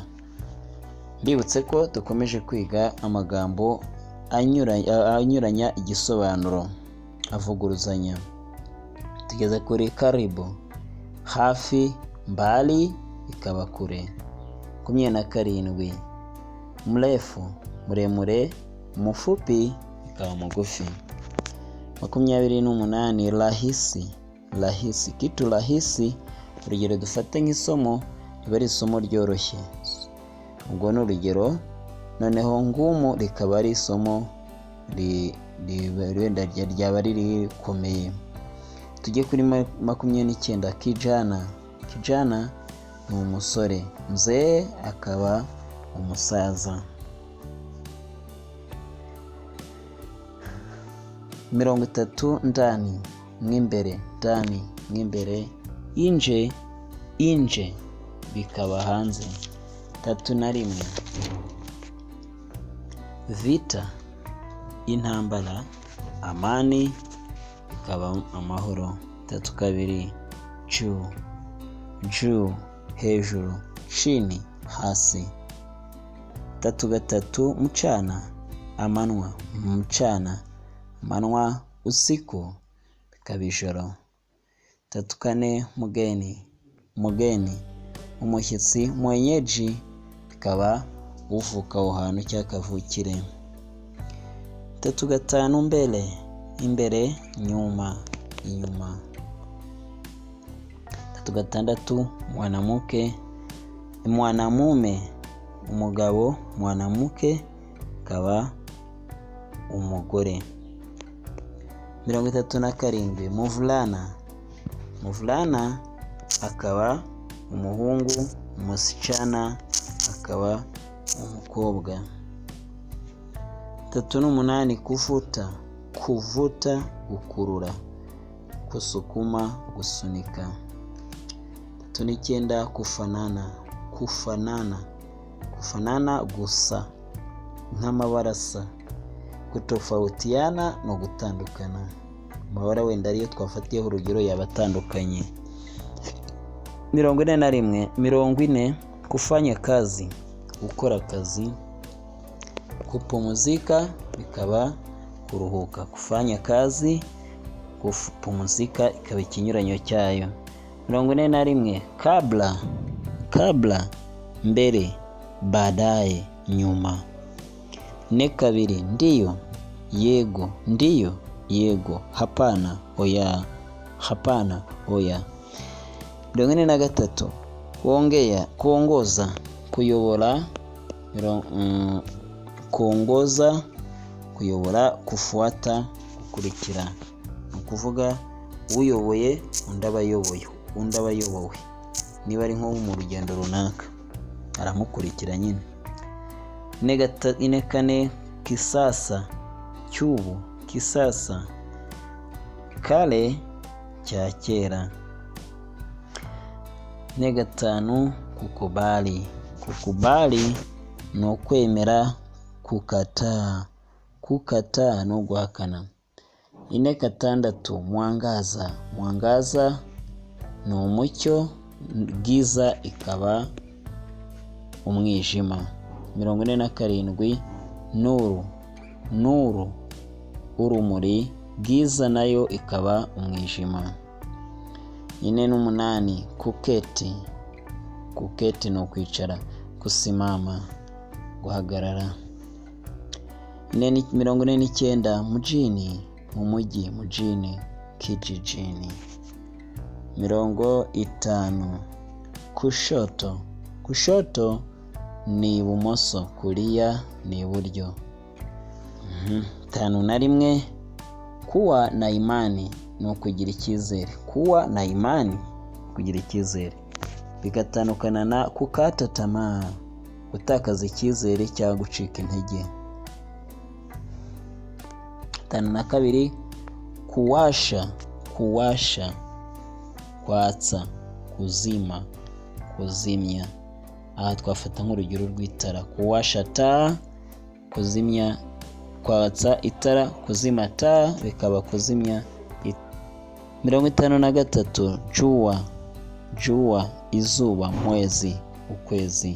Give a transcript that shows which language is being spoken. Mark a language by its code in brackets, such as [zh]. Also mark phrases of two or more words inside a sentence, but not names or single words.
[rw] Mbibutse ko dukomeje kwiga amagambo anyuranya igisobanuro, avuguruzanya. Tugeze kuri karibu, hafi, mbali ikaba kure. 27 mrefu, muremure, mfupi ikaba mugufi. [sw] 28 rahisi, rahisi, kitu rahisi. [rw] Urugero dufate nk'isomo riba ari isomo ryoroshye, ubwo ni urugero. Noneho ngumu rikaba ari isomo wenda ryaba rikomeye. Tujye kuri 29 kijana, kijana ni umusore, mzee akaba umusaza. 30 ndani, mw'imbere, ndani, mw'imbere. Inje, inje bikaba hanze. 31 vita, intambara, amani ikaba amahoro. [sw] 32 juu, juu hejuru, chini hasi. [rw] 33 mchana, amanwa, mchana, amanwa, usiku bikaba ijoro. 34 [sw] mugeni, mugeni, [rw] umushyitsi, mwenyeji bikaba uvuka aho hantu cyangwa kavukire. 35 mbele, imbere, nyuma, inyuma. [sw] 36 mwanamke, mwanamume, [rw] umugabo, mwanamke akaba umugore. 37 [sw] muvulana, muvulana [rw] akaba umuhungu, umusichana akaba umukobwa. [sw] 38 kuvuta, kuvuta, gukurura, kusukuma, gusunika. 39 kufanana, kufanana, kufanana [rw] gusa nk'amabarasa. Kutofautiana no gutandukana, amabara wenda ariyo twafatiyeho urugero yabatandukanye. 41 [sw] kufanya kazi, [rw] gukora akazi. Kupumzika bikaba kuruhuka, [sw] kufanya kazi, kupumzika [rw] ikaba ikinyuranyo cyayo. [sw] 41 kabla, kabla mbere, baadaye nyuma. 42 ndiyo, yego, ndiyo, yego, hapana, oya, hapana, oya. 43 kuongea, kuongoza, [rw] kuyobora, kuongoza, kuyobora, kufuata, gukurikira. Ni ukuvuga uyoboye undi aba ayoboye, undi aba ayobowe. Niba ari nko mu rugendo runaka aramukurikira nyine. [sw] 44 kisasa, cyubu, kisasa, kale, [rw] cya kera. 45 [sw] kukubali, kukubali [rw] no kwemera, [sw] kukataa, kukataa [rw] no guhakana. 46 [sw] mwangaza, mwangaza [rw] ni umucyo, giza ikaba umwijima. 47 [sw] nuru, nuru [rw] urumuri, giza nayo ikaba umwijima. 48 [sw] kuketi, kuketi [rw] no kwicara, kusimama, guhagarara. 49 mjini, mu mujyi, [sw] mjini, kijijini. [rw] 50 [sw] kushoto, kushoto [rw] ni ibumoso, kulia ni iburyo. 51 [sw] kuwa na imani [rw] no kugira icyizere, [sw] kuwa na imani [rw] kugira icyizere. Bigatandukana na [sw] kukata tamaa, [rw] gutakaza icyizere cyangwa gucika intege. [sw] 52 kuwasha, kuwasha, kwatsa, kuzima, kuzimya. [rw] Aha twafata nk'urugero rw'itara, [sw] kuwasha taa, [rw] kuzimya, kwatsa itara, [sw] kuzima taa [rw] bikaba kuzimya 53 jua izuba, mwezi ukwezi.